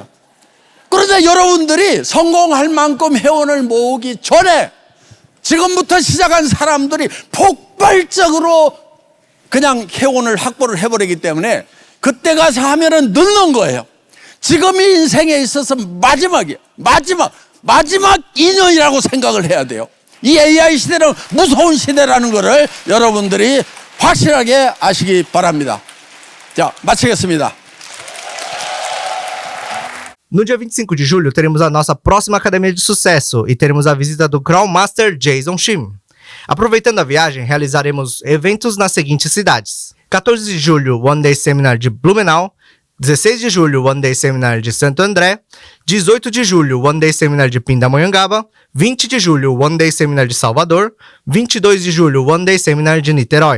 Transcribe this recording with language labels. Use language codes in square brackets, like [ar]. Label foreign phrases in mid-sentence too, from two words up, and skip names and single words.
[ko] 그런데 여러분들이 성공할 만큼 회원을 모으기 전에 지금부터 시작한 사람들이 폭발적으로 그냥 회원을 확보를 해버리기 때문에 그때 가서 하면은 늦는 거예요. 지금이 인생에 있어서 마지막이에요. 마지막 인연이라고 생각을 해야 돼요. 이 AI 시대는 무서운 시대라는 것을 여러분들이 확실하게 아시기 바랍니다. 자, 마치겠습니다. [pt] No dia 25 de julho, teremos a nossa próxima Academia de Sucesso e teremos a visita do Crown Master Jason Shim. Aproveitando a viagem, realizaremos eventos nas seguintes cidades: 14 de julho, [en] One Day Seminar [pt] de Blumenau; 16 de julho, [en] One Day Seminar [pt] de Santo André; 18 de julho, [en] One Day Seminar [pt] de Pindamonhangaba; 20 de julho, [en] One Day Seminar [pt] de Salvador; 22 de julho, [en] One Day Seminar [pt] de Niterói.